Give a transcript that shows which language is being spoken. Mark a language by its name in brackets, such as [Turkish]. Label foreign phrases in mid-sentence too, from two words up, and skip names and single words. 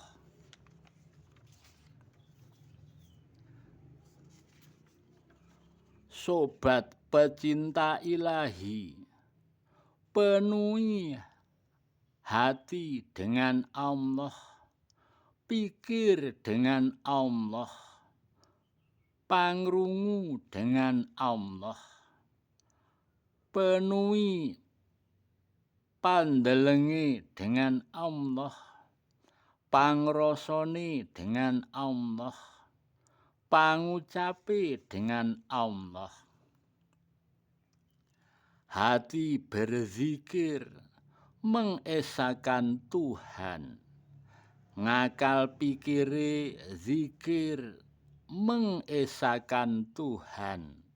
[Indonesian] sobat pecinta ilahi penuhi hati dengan Allah pikir dengan Allah pangrungu dengan Allah penuhi pandelenge dengan Allah pangrasane dengan Allah pangucape dengan Allah hati berzikir mengesahkan Tuhan [Javanese] ngakal pikire [Indonesian] zikir mengesahkan Tuhan